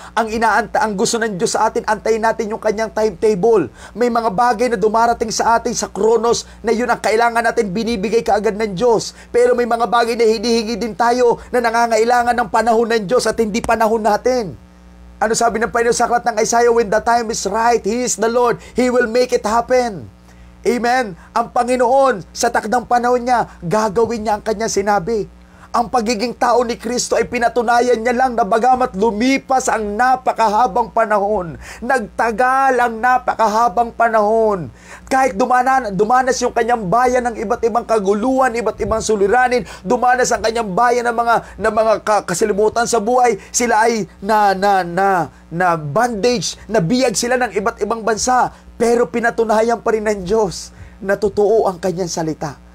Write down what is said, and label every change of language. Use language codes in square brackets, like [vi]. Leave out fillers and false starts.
[tl] Ang gusto ng Diyos sa atin, antayin natin yung kanyang timetable. May mga bagay na dumarating sa atin sa Chronos na yun ang kailangan natin, binibigay kaagad ng Diyos. Pero may mga bagay na hinihingi din tayo na nangangailangan ng panahon ng Diyos at hindi panahon natin. Ano sabi ng Panginoon sa aklat ng Isaiah? [en] When the time is right, He is the Lord. He will make it happen. [tl] Amen. Ang Panginoon, sa takdang panahon niya, gagawin niya ang kanyang sinabi. Ang pagiging tao ni Kristo ay pinatunayan niya lang na bagamat lumipas ang napakahabang panahon, nagtagal ang napakahabang panahon, kahit dumanas yung kanyang bayan ng iba't ibang kaguluhan, iba't ibang suliranin, dumanas ang kanyang bayan ng mga kasilimutan sa buhay, sila ay na bandage, nabiyag sila ng iba't ibang bansa, pero pinatunayan pa rin ng Diyos na totoo ang kanyang salita.